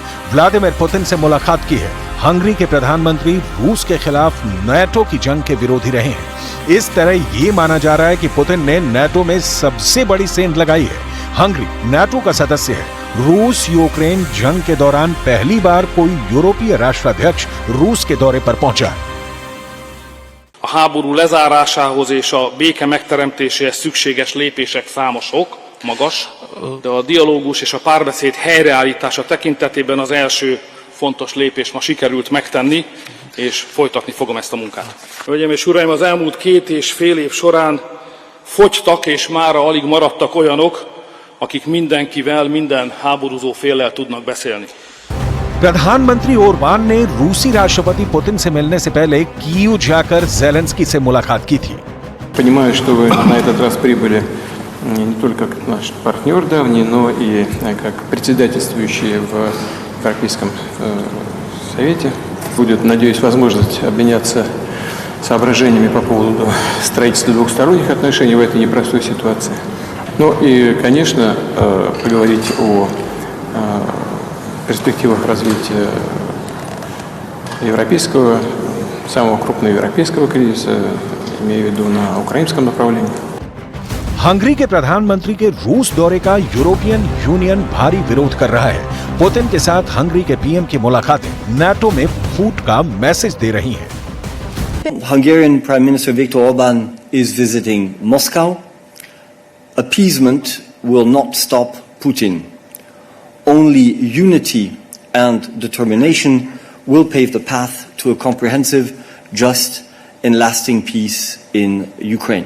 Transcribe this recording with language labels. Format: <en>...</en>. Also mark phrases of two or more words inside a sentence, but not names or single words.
<hi>व्लादिमीर पुतिन से मुलाकात की है। हंगरी के प्रधानमंत्री रूस के खिलाफ नाटो की जंग के विरोधी रहे हैं। इस तरह ये माना जा रहा है कि पुतिन ने नाटो में सबसे बड़ी सेंध लगाई है। हंगरी नाटो का सदस्य है। रूस यूक्रेन जंग के दौरान पहली बार कोई यूरोपीय राष्ट्राध्यक्ष रूस के दौरे पर पहुंचा है।</hi> <hu>A háború lezárásához és a béke megteremtéséhez szükséges lépések számosok, magas, de a dialógus és a párbeszéd helyreállítása tekintetében az első fontos lépést ma sikerült megtenni, és folytatni fogom ezt a munkát. Hölgyeim és uraim, az elmúlt 2,5 év során fogytak és mára alig maradtak olyanok, akik mindenkivel, minden háborúzó féllel tudnak beszélni.</hu> <hi>प्रधानमंत्री ओरबान ने रूसी राष्ट्रपति पुतिन से मिलने से पहले कीव जाकर ज़ेलेंस्की से मुलाकात की थी।</hi> <ru>Понимаю, что вы на этот раз прибыли не только как наш партнер давний, но и как председательствующий в Европейском Совете. Будет, надеюсь, возможность обменяться соображениями по поводу строительства двухсторонних отношений в этой непростой ситуации. Ну и, конечно, поговорить о перспективах развития европейского, самого крупного европейского кризиса, имею в виду на украинском направлении.</ru> <hi>हंगरी के प्रधानमंत्री के रूस दौरे का यूरोपियन यूनियन भारी विरोध कर रहा है। पुतिन के साथ हंगरी के पीएम की मुलाकातें नाटो में फूट का मैसेज दे रही हैं।</hi> <en>Hungarian Prime Minister Viktor Orban is visiting Moscow. Appeasement will not stop Putin. Only unity and determination will pave the path to a comprehensive, just, and lasting peace in Ukraine.</en>